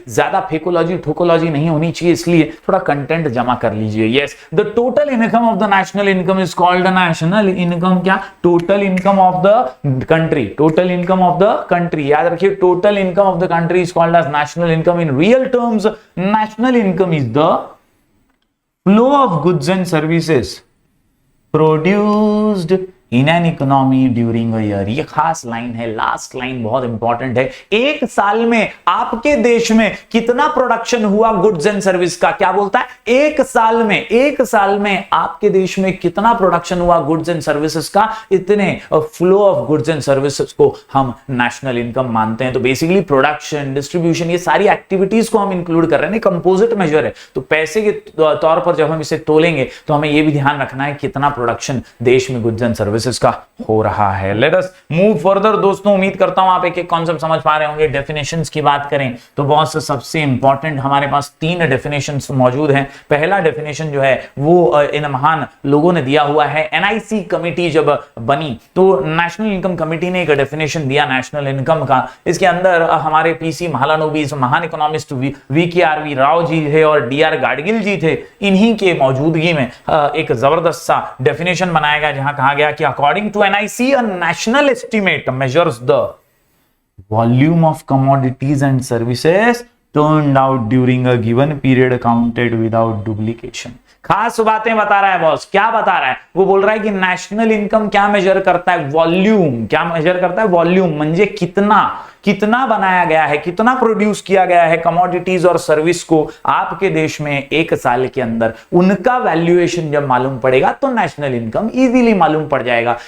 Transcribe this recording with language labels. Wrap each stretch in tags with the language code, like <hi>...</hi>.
<hi>ज्यादा फेकोलॉजी ठोकोलॉजी नहीं होनी चाहिए, इसलिए थोड़ा कंटेंट जमा कर लीजिए।</hi> <en>Yes, the total income of the national income is called national income.</en> <hi>क्या?</hi> <en>total income of the country, total income of the country,</en> <hi>याद रखिए,</hi> <en>Total income of the country is called as national income. In real terms national income is the flow of goods and services produced in an economy during a year।</en> <hi>ये खास line है, last line बहुत important है। एक साल में आपके देश में कितना प्रोडक्शन हुआ गुड्स एंड सर्विस का? क्या बोलता है? एक साल में आपके देश में कितना प्रोडक्शन हुआ गुड्स एंड सर्विसेज का, इतने flow of goods and services को हम नेशनल इनकम मानते हैं। तो बेसिकली प्रोडक्शन, डिस्ट्रीब्यूशन, ये सारी एक्टिविटीज को हम इंक्लूड कर रहे हैं, कंपोजिट मेजर है। तो पैसे के तौर पर जब हम इसे तोलेंगे तो हमें यह भी ध्यान रखना है कितना प्रोडक्शन देश में गुड्स एंड सर्विसेज का हो रहा है। लेट अस मूव फर्दर दोस्तों। उम्मीद करता हूं आप एक एक कॉन्सेप्ट समझ पा रहे होंगे। डेफिनेशंस की बात करें तो बहुत से सबसे इंपॉर्टेंट हमारे पास 3 डेफिनेशंस मौजूद हैं। पहला डेफिनेशन जो है वो इन महान लोगों ने दिया हुआ है। NIC कमिटी जब बनी तो नेशनल इनकम कमिटी ने एक डेफिनेशन दिया नेशनल इनकम का। इसके अंदर हमारे PC महालानोबिस, महान इकोनॉमिस्ट VKRV राव जी थे और DR गाडगिल जी थे। इन्हीं के मौजूदगी में एक जबरदस्त सा डेफिनेशन बनाया गया जहां कहा गया कि</hi> <en>according to NIC, a national estimate measures the volume of commodities and services turned out during a given period counted without duplication।</en> <hi>खास बातें बता रहा है बॉस। क्या बता रहा है? वो बोल रहा है कि नेशनल इनकम क्या मेजर करता है? वॉल्यूम। क्या मेजर करता है? वॉल्यूम।</hi> <mr>म्हणजे</mr> <hi>कितना बनाया गया है, कितना प्रोड्यूस किया गया है कमोडिटीज और सर्विस को आपके देश में एक साल के अंदर। उनका वैल्यूएशन जब मालूम पड़ेगा तो नेशनल इनकम इजीली मालूम पड़ जाएगा।</hi>